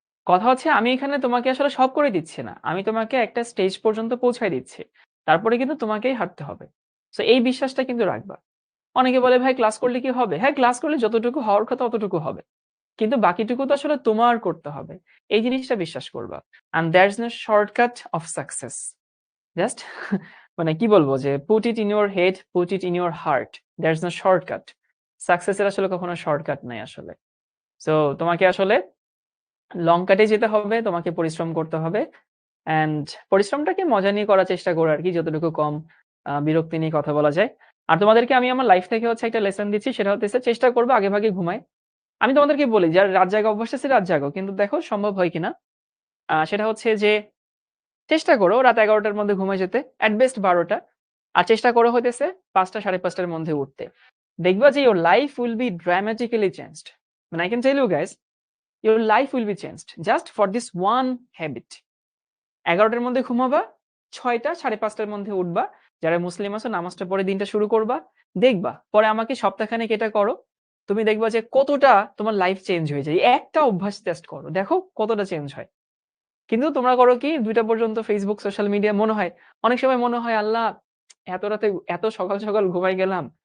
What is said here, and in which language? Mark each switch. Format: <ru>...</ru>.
<bn>কথা হচ্ছে আমি এখানে তোমাকে আসলে সব করে দিচ্ছি না, আমি তোমাকে একটা স্টেজ পর্যন্ত পৌঁছায় দিচ্ছি, তারপরে কিন্তু তোমাকেই হাঁটতে হবে। তো এই বিশ্বাসটা কিন্তু রাখবা। অনেকে বলে ভাই ক্লাস করলে কি হবে? হ্যাঁ, ক্লাস করলে যতটুকু হওয়ার কথা ততটুকু হবে, কিন্তু বাকিটুকু তো আসলে তোমার করতে হবে। এই জিনিসটা বিশ্বাস করবা।</bn> <en>and there's no shortcut of success.</en> <bn>Just মানে কি বলবো, যে</bn> <en>put it in your head, put it in your heart, there's no shortcut.</en> <bn>সাকসেসের আসলে কখনো শর্টকাট নাই আসলে। সো তোমাকে আসলে লং কাটে যেতে হবে, তোমাকে পরিশ্রম করতে হবে। অ্যান্ড পরিশ্রমটাকে মজা নিয়ে করার চেষ্টা করো আরকি, যতটুকু কম বিরক্তি নিয়ে কথা বলা যায়। আর তোমাদেরকে আমি আমার লাইফ থেকে হচ্ছে একটা লেসন দিচ্ছি, সেটা হচ্ছে চেষ্টা করবে আগেভাগে ঘুমায়। আমি তোমাদেরকে বলি যার রাত জাগা অভ্যাস আছে রাত জাগো। কিন্তু দেখো সম্ভব হয় কিনা। সেটা হচ্ছে যে চেষ্টা করো রাত ১১ টার মধ্যে ঘুমায় যেতে, এট বেস্ট ১২ টা। আর চেষ্টা করো হইতেছে ৫ টা ৫:৩০ টার মধ্যে উঠতে। দেখবা যে</bn> <en>your life will be dramatically changed.</en> <bn>মানে</bn> <en>I can tell you guys, your life will be changed just for this one habit.</en> <bn>১১ টার মধ্যে ঘুমাবা, ৬ টা ৫:৩০ টার মধ্যে উঠবা। যারা মুসলিম আছো নামাজটা পড়ে দিনটা শুরু করবা। দেখবা পরে আমাকে সপ্তাহখানেক এটা করো। তুমি দেখবা যে কতটা তোমার লাইফ চেঞ্জ হয়ে যায়। একটা অভ্যাস টেস্ট করো। দেখো কতটা চেঞ্জ হয়। কিন্তু তোমরা করো কি ২ টা পর্যন্ত Facebook, সোশ্যাল মিডিয়া মনে হয়, অনেক সময় মনে হয় আল্লাহ এত রাতে এত সকাল ঘুমাই গেলাম।</bn>